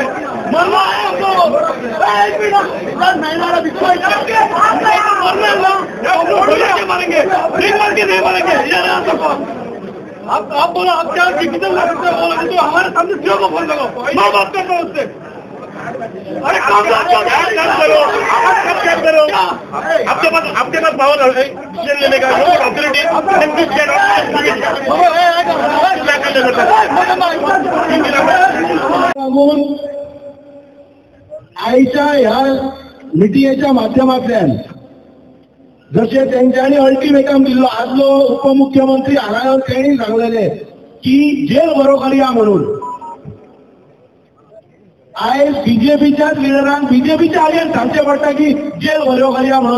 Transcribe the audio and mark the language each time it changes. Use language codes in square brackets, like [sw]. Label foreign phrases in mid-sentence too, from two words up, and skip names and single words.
[hi] मरना है हमको मारेंगे नहीं मारेंगे। आप बोलो आप क्या डिसीजन ले सकते हो तो हमारे सामने सीओ को फोन करो, मैं बात कर रहा हूँ उससे। अरे काम करो आपके पास पावर है डिसीजन लेने का अथॉरिटी [kok] आईच्या ह्या मिटिंगेच्या माध्यमांतल्यान जशें तेंच्यांनी अल्टिमेटम दिल्लो आदलो उपमुख्यमंत्री हांगा तेणी सांगलेले की जेल बरो करया म्हणून आयज बीजेपीच्याच लिडरांक बीजेपीच्या आयन सांगचें पडटा की जेल बरो करया म्हणून।